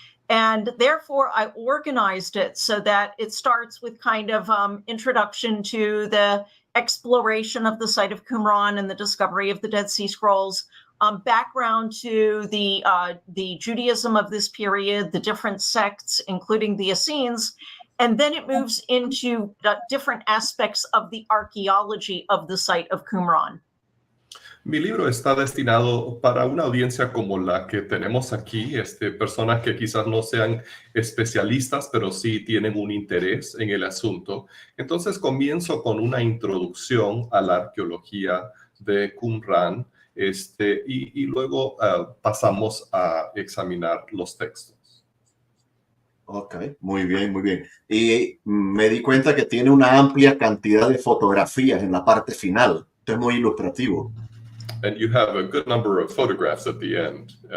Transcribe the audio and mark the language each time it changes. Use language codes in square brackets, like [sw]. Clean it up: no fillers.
[en] And therefore, I organized it so that it starts with kind of introduction to the exploration of the site of Qumran and the discovery of the Dead Sea Scrolls, background to the Judaism of this period, the different sects, including the Essenes, and then it moves into different aspects of the archaeology of the site of Qumran. [es] Mi libro está destinado para una audiencia como la que tenemos aquí, personas que quizás no sean especialistas, pero sí tienen un interés en el asunto. Entonces comienzo con una introducción a la arqueología de Qumran, y luego pasamos a examinar los textos. Ok, muy bien, muy bien. Y me di cuenta que tiene una amplia cantidad de fotografías en la parte final. Esto es muy ilustrativo. [en] And you have a good number of photographs at the end.